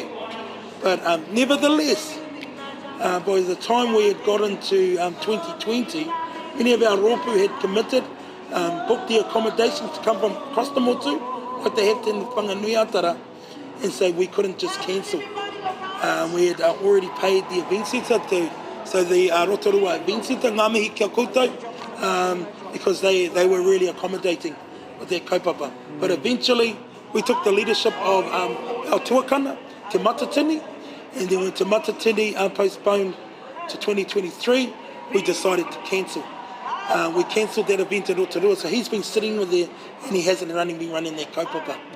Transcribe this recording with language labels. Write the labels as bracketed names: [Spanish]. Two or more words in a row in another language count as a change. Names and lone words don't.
[English] But nevertheless, by the time we had got into 2020, many of our rōpū had committed, booked the accommodations to come from across the motu, like they have in the Whanganuiatara, and so we couldn't just cancel. We had already paid the event centre so the Rotorua event centre, [Māori] ngā mihi kia koutou, [English] because they were really accommodating with their kaupapa. But eventually, we took the leadership of our tuakana, Te Matatini, and then when Te Matatini postponed to 2023, we decided to cancel. We cancelled that event in Rotorua, so he's been sitting with there and he hasn't been running that kaupapa.